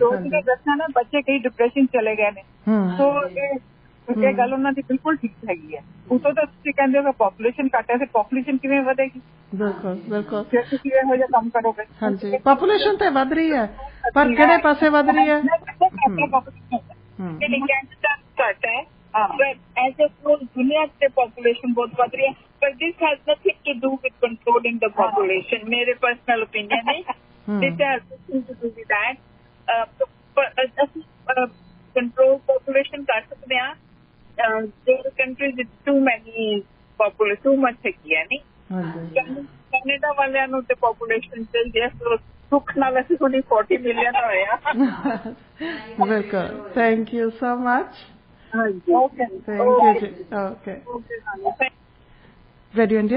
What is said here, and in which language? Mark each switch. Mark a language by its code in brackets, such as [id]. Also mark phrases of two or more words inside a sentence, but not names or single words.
[pa] ਦੱਸਣਾ ਨਾ, ਬੱਚੇ ਕਈ ਡਿਪਰੈਸ਼ਨ ਚਲੇ ਗਏ ਨੇ, ਸੋ ਇਹ ਗੱਲ ਉਹਨਾਂ ਦੀ ਬਿਲਕੁਲ ਠੀਕ ਹੈਗੀ ਹੈ। ਉਤੋਂ ਤਾਂ ਤੁਸੀਂ ਕਹਿੰਦੇ ਹੋ ਪਾਪੂਲੇਸ਼ਨ ਘੱਟ ਹੈ, ਫਿਰ ਪਾਪੂਲੇਸ਼ਨ ਕਿਵੇਂ ਵਧੇਗੀ? ਬਿਲਕੁਲ ਬਿਲਕੁਲ। ਫਿਰ ਤੁਸੀਂ ਇਹੋ ਜਿਹਾ ਕੰਮ ਕਰੋਗੇ। ਹਾਂਜੀ, ਪਾਪੂਲੇਸ਼ਨ ਤੇ ਵੱਧ ਰਹੀ ਹੈ, ਪਰ ਕਿਹੜੇ ਪਾਸੇ ਵੱਧ ਰਹੀ ਹੈ? ਘੱਟ ਹੈ, [en] but as a whole [pa] ਦੁਨੀਆ ਤੇ ਪਾਪੂਲੇਸ਼ਨ ਬਹੁਤ ਵੱਧ ਰਹੀ ਹੈ, [en] but this has nothing to do with controlling the population. [pa] ਮੇਰੇ [en] personal opinion [pa] ਹੈ, [en] this has nothing to do with that. [pa] ਅਸੀਂ [en] control population [pa] ਕਰ ਸਕਦੇ ਹਾਂ, ਜਿਹੜੇ ਕੰਟਰੀਜ਼ ਵਿੱਚ [en] too much [pa] ਹੈਗੀ ਹੈ, ਨਹੀਂ? ਕੈਨੇਡਾ ਵਾਲਿਆਂ ਨੂੰ ਤੇ ਪਾਪੂਲੇਸ਼ਨ ਚਾਹੀਦੀ ਹੈ, ਸੁੱਖ ਨਾਲ ਅਸੀਂ ਥੋੜੀ 40 ਮਿਲੀਅਨ ਹੋਏ ਆ। [en] ਬਿਲਕੁਲ, thank you so much. [pa] ਹਾਂਜੀ, ਓਕੇ, [en] thank you [pa] ਜੀ। ਓਕੇ, ਰੇਡੀਓ ਇੰਡੀਆ।